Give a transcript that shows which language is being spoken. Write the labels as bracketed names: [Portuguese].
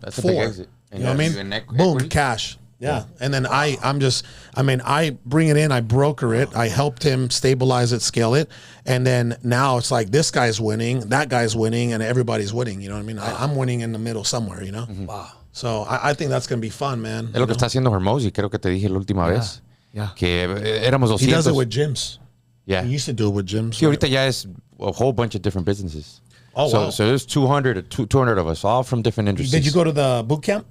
[English] That's 4. A big exit. You know what I mean? Boom, cash. Yeah. And then I bring it in, I broker it, I helped him stabilize it, scale it. And then now it's like this guy's winning, that guy's winning, and everybody's winning. You know what I mean? I'm winning in the middle somewhere, Wow. So I think that's going to be fun, man. [Spanish] Es lo que está haciendo Hermosi, creo que te dije la última vez. [English] Yeah. [Spanish] Que éramos 200. [English] He does it with gyms. Yeah. He used to do it with gyms. [Spanish] Sí, ahorita ya es [English] a whole bunch of different businesses. Oh, wow. So there's 200 of us, all from different industries. Did you go to the boot camp?